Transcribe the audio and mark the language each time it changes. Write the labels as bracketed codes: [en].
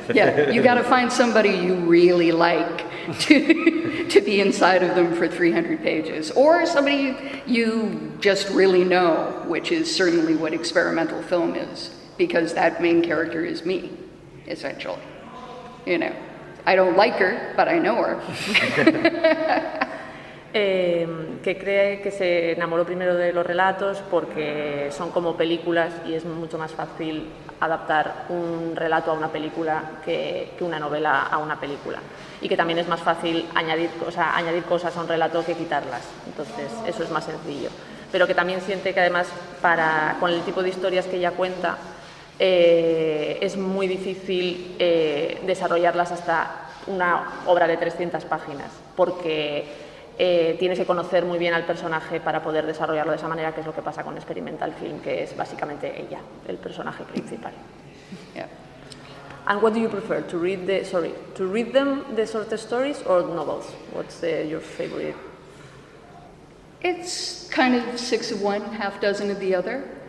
[en] Yeah, you got to find somebody you really like to be inside of them for 300 pages, or somebody you just really know, which is certainly what experimental film is, because that main character is me, essentially. I don't like her, but I know her. [es] Que cree que se enamoró primero de los relatos porque son como películas y es mucho más fácil adaptar un relato a una película que una novela a una película, y que también es más fácil añadir cosas a un relato que quitarlas, entonces eso es más sencillo, pero que también siente que además con el tipo de historias que ella cuenta es muy difícil desarrollarlas hasta una obra de 300 páginas, porque tienes que conocer muy bien al personaje para poder desarrollarlo de esa manera, que es lo que pasa con Experimental Film, que es básicamente ella, el personaje principal. [en] Yeah. And what do you prefer, to read them, the short stories, or novels? What's your favorite? It's kind of 6 of one, half dozen of the other.